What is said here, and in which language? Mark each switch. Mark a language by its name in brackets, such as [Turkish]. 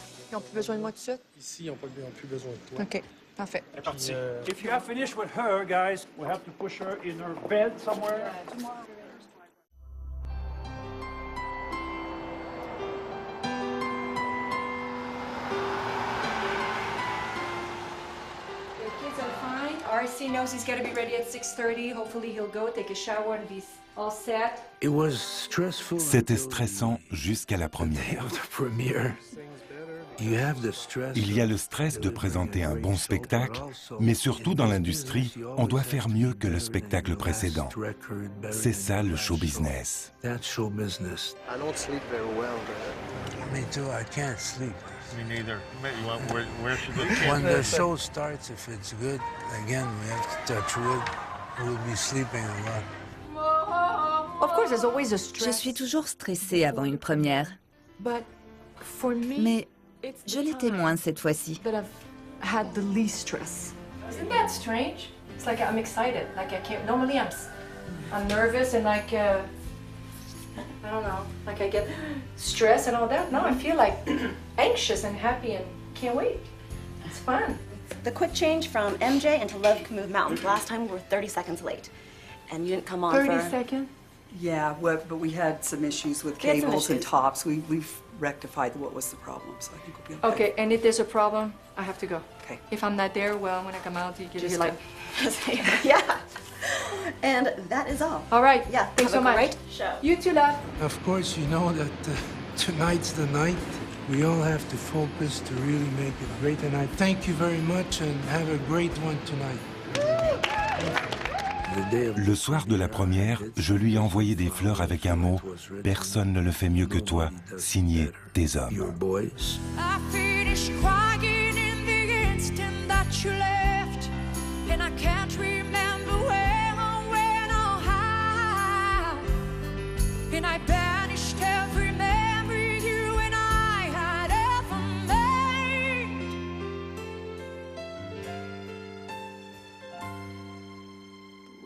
[French] Ils n'ont plus besoin de moi tout de suite? Ici, ils n'ont plus besoin de toi. OK, parfait. [English] Puis, if you have finished with her, guys, we have to push her in her bed somewhere. The kids are fine. RC knows he's got to be ready at 6:30. Hopefully he'll go take a shower and be all set. It was stressful. [French] C'était stressant jusqu'à la première. Il y a le stress de présenter un bon spectacle, mais surtout dans l'industrie, on doit faire mieux que le spectacle précédent. C'est ça le show business. [English] I don't sleep very well. Me too, I can't sleep. Me neither. Where should they When the show starts, if it's good, again, we have to touch wood. We'll be sleeping a lot. Of course, there's always a stress. [French] Je suis toujours stressée avant une première. [English] But for me, [French] mais je l'étais moins cette fois-ci. [English] That I've had the least stress. Isn't that strange? It's like I'm excited. Like I can't. Normally I'm nervous and like I don't know. Like I get stressed and all that. Now I feel like anxious and happy and can't wait. It's fun. The quick change from MJ into Love Can Move Mountains. Last time we were 30 seconds late, and you didn't come on 30 seconds? Yeah, but we had some issues with cables and tops. We've rectified what was the problem, so I think we'll be okay. Okay, and if there's a problem, I have to go. Okay. If I'm not there, well, when I come out, you're like... Yeah. And that is all. All right. Yeah, thanks so have a great show. You too, love. Of course, you know that tonight's the night. We all have to focus to really make it great tonight. Thank you very much and have a great one tonight. [French] Le soir de la première, je lui ai envoyé des fleurs avec un mot « Personne ne le fait mieux que toi », signé « Tes hommes ». [English] I finished crying in the instant that you left, and I can't remember where or when or how, and I banished every memory you and I had ever made.